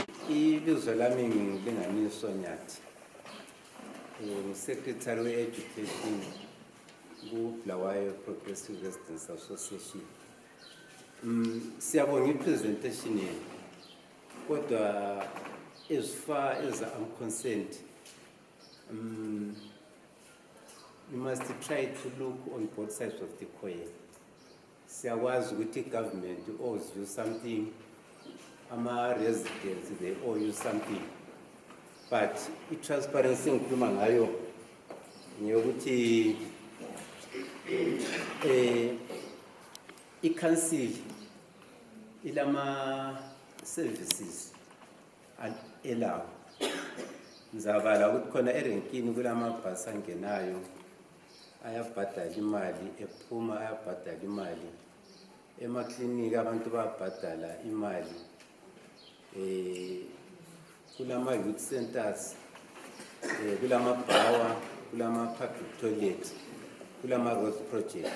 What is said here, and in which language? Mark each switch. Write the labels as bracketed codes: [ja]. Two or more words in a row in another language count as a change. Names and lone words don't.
[nd] ibizo lami ngilinganiso Nyathi Secretary we-Education ku-Bulawayo Progressive Residents Association. Siyabonga i-presentation yenu, kodwa [en] as far as I'm concerned, you must try to look on both sides of the coin. [nd] Siyakwazi ukuthi [en] government owes you something, ama-residents they owe you something. [nd] But i-transparency ngikhuluma ngayo ngeyokuthi i-council ilama-services elawo. Ngizabala ukuthi khona erenkini kulamabhasi angenayo ayabhadala imali, ephuma ayabhadala imali, emaklinika abantu bayabhadala imali, kulama [en] youth centers, [nd] kulama bhawa, kulama [en] public toilet, [nd] kulama [en] road projects.